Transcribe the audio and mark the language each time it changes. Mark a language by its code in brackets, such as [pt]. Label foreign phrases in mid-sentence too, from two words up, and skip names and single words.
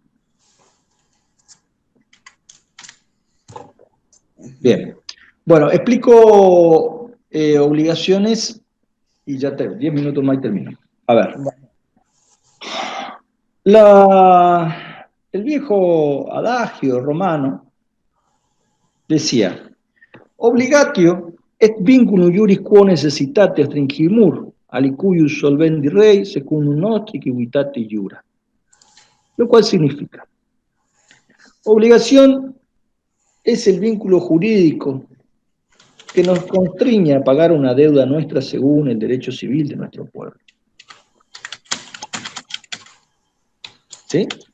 [es] Bien. Bueno, explico obligaciones y ya 10 minutos más y termino. A ver. El viejo adagio romano decía, [la] obligatio et vinculum iuris quo necessitate stringimur, alicuius solvendi rei, secundum nostri civitate iura. [es] Lo cual significa, obligación es el vínculo jurídico que nos constriñe a pagar una deuda nuestra según el derecho civil de nuestro pueblo. ¿Sí?